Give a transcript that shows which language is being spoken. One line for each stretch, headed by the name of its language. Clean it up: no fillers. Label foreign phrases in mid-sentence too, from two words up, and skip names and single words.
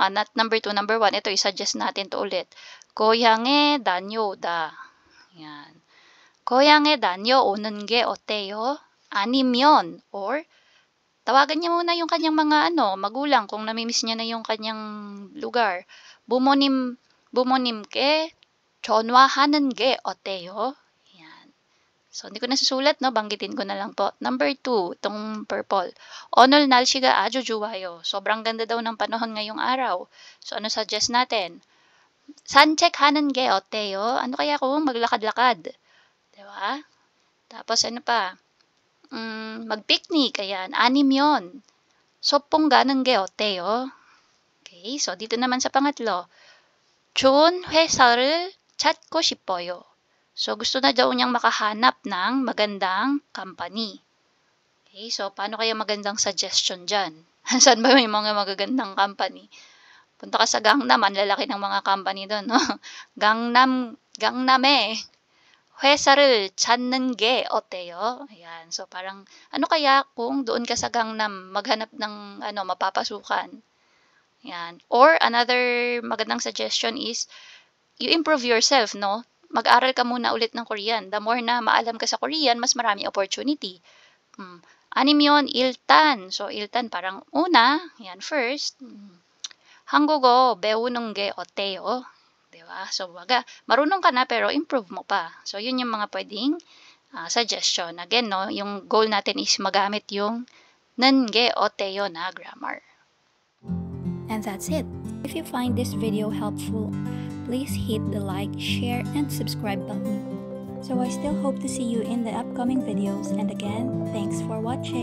English: not number 2, number 1,
Filipino: ito i-suggest natin to ulit.
Korean: 고향에 다녀오다. Yan. 고향에 다녀오는 게 어때요? 아니면,
Filipino: or, tawagan niya muna yung kanyang mga magulang kung namimiss niya na yung kanyang lugar.
Korean: 부모님께 전화하는 게 어때요?
Filipino: Yan. So, hindi ko nasusulat, no? Banggitin ko na lang po. Number 2, itong purple.
Korean: 오늘 날씨가 아주 좋아요.
Filipino: Sobrang ganda daw ng panahon ngayong araw. So, ano suggest natin?
Korean: 산책하는 게 어때요?
Filipino: Ano kaya kung maglakad-lakad? Diba? Tapos, ano pa? mag-picnic. Ayan.
Korean: 아니면, 소풍 가는 게 어때요?
Filipino: Okay, so dito naman sa pangatlo.
Korean: 좋은 회사를 찾고 싶어요.
Filipino: So, gusto na daw niyang makahanap ng magandang company. Okay, so paano kaya magandang suggestion dyan? Saan ba may mga magagandang company? Punta ka sa Gangnam, ang lalaki ng mga company doon. No?
Korean: Gangnam에 회사를 찾는 게 어때요?
Filipino: Ayan, so parang, ano kaya kung doon ka sa Gangnam, maghanap ng mapapasukan? Yan. Or another magandang suggestion is
English: you improve yourself,
Filipino: no? Mag-aral ka muna ulit ng Korean.
English: The more
Filipino: na maalam ka sa Korean, mas marami opportunity. 아니면 일단, so 일단 parang una, yan first.
Korean: 한국어 배우는 게 어때요?
Filipino: Diba? So baga, marunong ka na pero improve mo pa. So yun yung mga pwedeng suggestion. Again, no, yung goal natin is magamit yung
Korean: 는 게 어때요
Filipino: na grammar.
English: And that's it. If you find this video helpful, please hit the like, share, and subscribe button. So I still hope to see you in the upcoming videos, and again, thanks for watching.